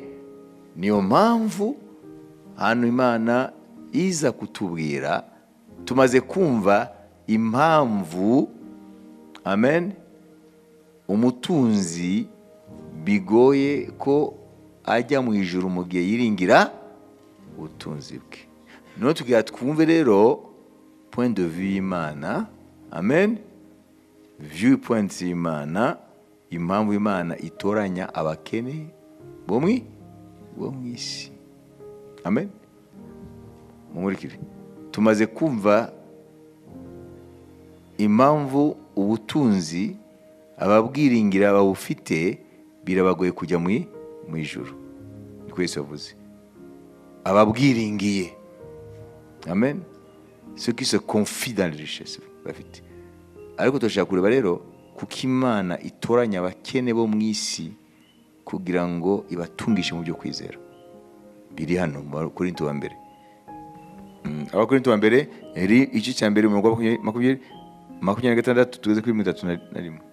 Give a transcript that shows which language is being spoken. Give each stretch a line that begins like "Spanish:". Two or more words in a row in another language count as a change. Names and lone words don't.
Kinyarwanda: Niyo mpamvu hano Imana iza kutubwira, tumaze kumva impamvu, amen, umutunzi bigoye ko ajya mu ijuru mu gihe yiringira ubutunzi bwe. None tugira twumve rero
French: point de vue
Kinyarwanda: y'Imana, amen,
English: view point
Kinyarwanda: y'Imana, impamvu Imana itoranya abakene bo mu isi. Amen. Mumurikire. Tumaze kumva impamvu ubutunzi ababwiringira babufite birabagoye kujya mu ijuru. Niko Yesu yavuze. Ababwiringiye. Amen.
French: Ceux qui se confient dans les richesses bafite.
Kinyarwanda: Ariko turashaka kureba rero kuko Imana itoranya abakene bo mu isi kugira ngo ibatungishe mu byo kwizera. Biri hano mu Abakorinto wa mbere. Abakorinto wa mbere eri igice cya mbere mu 26 tugeze kuri 31.